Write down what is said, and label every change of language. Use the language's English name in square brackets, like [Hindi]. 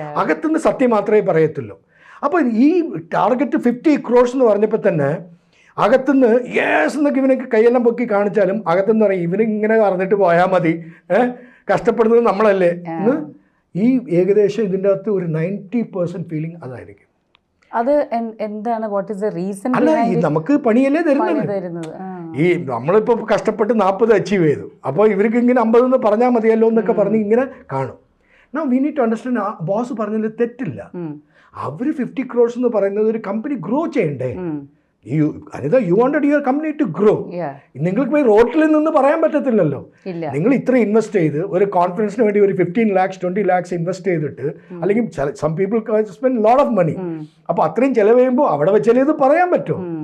[Malayalam] അകത്തുനിന്ന് സത്യം മാത്രമേ പറയത്തുള്ളൂ. അപ്പോൾ ഈ ടാർഗറ്റ് 50 crores എന്ന് പറഞ്ഞപ്പോൾ തന്നെ അകത്തുനിന്ന് യേസ് എന്നൊക്കെ ഇവനൊക്കെ കൈയെല്ലാം പൊക്കി കാണിച്ചാലും അകത്തുനിന്ന് പറയും ഇവനിങ്ങനെ പറഞ്ഞിട്ട് പോയാൽ മതി, കഷ്ടപ്പെടുന്നത് നമ്മളല്ലേ എന്ന്. ഈ ഏകദേശം ഇതിൻ്റെ അകത്ത് ഒരു 90% ഫീലിംഗ് അതായിരിക്കും. അത് എന്താണ്, [English] What is the reason? [Malayalam] അല്ല, നമുക്ക് പണിയല്ലേ തരുന്നത്. ഈ നമ്മളിപ്പോൾ കഷ്ടപ്പെട്ട് 40 അച്ചീവ് ചെയ്തു, അപ്പോൾ ഇവർക്ക് ഇങ്ങനെ 50 എന്ന് പറഞ്ഞാൽ മതിയല്ലോ എന്നൊക്കെ പറഞ്ഞ് ഇങ്ങനെ കാണും. [English] Now we need to understand, [Malayalam] boss പറഞ്ഞതിൽ തെറ്റില്ല. അവർ 50 crores എന്ന് പറയുന്നത് ഒരു കമ്പനി ഗ്രോ ചെയ്യണ്ടേ. Anitha, [English] You wanted your company to grow. [Malayalam] നിങ്ങൾക്ക് പോയി റോട്ടിൽ നിന്ന് പറയാൻ പറ്റത്തില്ലല്ലോ. നിങ്ങൾ ഇത്ര ഇൻവെസ്റ്റ് ചെയ്ത് ഒരു കോൺഫിഡൻസിന് വേണ്ടി ഒരു 15 lakhs 20 lakhs ഇൻവെസ്റ്റ് ചെയ്തിട്ട്, അല്ലെങ്കിൽ [English] some people spend lot of money, [Malayalam] അപ്പോൾ അത്രയും ചിലവ് ചെയ്യുമ്പോൾ അവിടെ വെച്ചാൽ ഇത് പറയാൻ പറ്റുമോ?